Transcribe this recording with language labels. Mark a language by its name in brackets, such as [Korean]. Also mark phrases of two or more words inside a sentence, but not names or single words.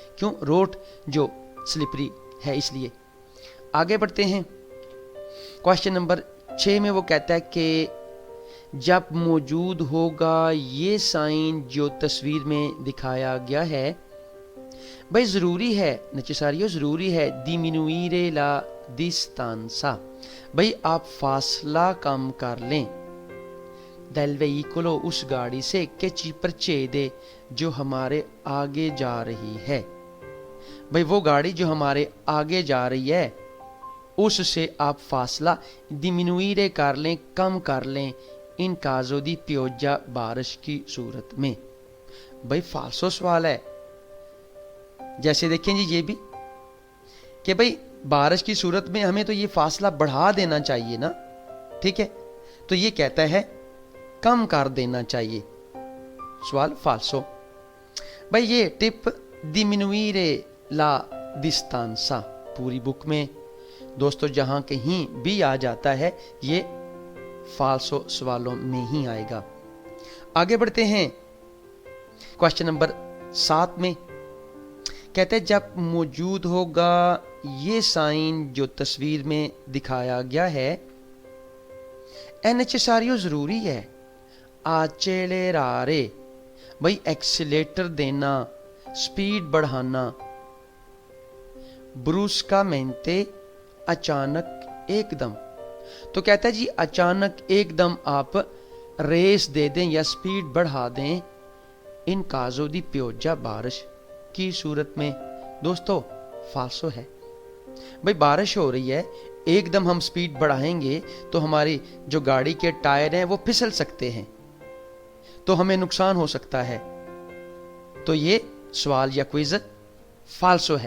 [Hindi] क्यों? रोड जो स्लिपरी है इसलिए। आगे बढ़ते हैं। क्वेश्चन नंबर 6 में वो कहता है कि जब मौजूद होगा ये साइन जो तस्वीर में दिखाया गया है, भाई ज़रूरी है नेसेसारियो, ज़रूरी है [Italian] diminuire la distanza, [Hindi] भाई आप फासला कम कर लें [Italian] del veicolo, [Hindi] उस गाड़ी से [Italian] che ci precede, [Hindi] जो हमारे आगे जा रही है। भाई वो गाड़ी जो हमारे आगे जा रही है उससे आप फासला diminuire कर लें, कम कर लें [Italian] in caso di pioggia, [Hindi] बारिश की सूरत में। भाई फाल्सो सवाल है। जैसे देखें जी ये भी कि भाई बारिश की सूरत में हमें तो ये फासला बढ़ा देना चाहिए ना, ठीक है, तो ये कहता है कम कर देना चाहिए। सवाल फाल्सो। भाई ये टिप [Italian] diminuire la distanza [Hindi] पूरी बुक में दोस्तों जहां कहीं भी आ जाता है ये फाल्सो सवालों में ही आएगा। आगे बढ़ते हैं। क्वेश्चन नंबर 7 में कहते हैं जब मौजूद होगा ये साइन जो तस्वीर में दिखाया गया है, [Italian] è necessario, [Hindi] जरूरी है accelerare, भाई एक्सीलेटर देना, स्पीड बढ़ाना, bruscamente, अचानक एकदम। तो कहता है जी अचानक एकदम आप रेस दे दें या स्पीड बढ़ा दें [Italian] in caso di pioggia, [Hindi] बारिश की सूरत में। दोस्तों फाल्सो है। भाई बारिश हो रही है, एकदम हम स्पीड बढ़ाएंगे तो हमारी जो गाड़ी के टायर हैं वो फिसल सकते हैं, तो हमें नुकसान हो सकता है। तो ये सवाल या क्विज फाल्सो है।